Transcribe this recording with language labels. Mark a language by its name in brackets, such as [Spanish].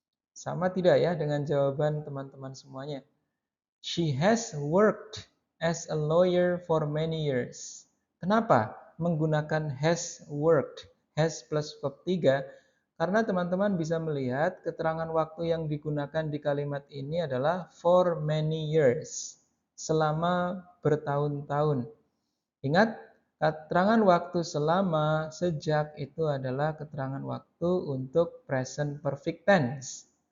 [Indonesian] Sama tidak ya dengan jawaban teman-teman semuanya? [English] She has worked as a lawyer for many years. [Indonesian] Kenapa menggunakan [English] has worked? Has plus verb 3. [Indonesian] Karena teman-teman bisa melihat keterangan waktu yang digunakan di kalimat ini adalah [English] for many years. [Indonesian] Selama bertahun-tahun. Ingat, keterangan waktu selama, sejak itu adalah keterangan waktu untuk present perfect tense.